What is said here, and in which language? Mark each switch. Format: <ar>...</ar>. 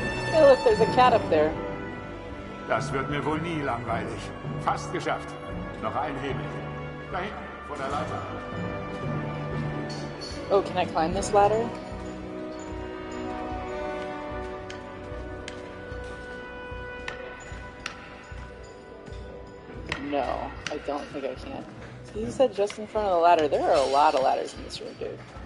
<en>Hey, look, there's a cat up there.</en> <de>Das wird mir wohl nie langweilig. Fast geschafft. Noch ein Hebel. Da hinten, vor der Leiter.</de> <en>Oh, can I climb this ladder? No, I don't think I can. You said just in front of the ladder. There are a lot of ladders in this room, dude.</en>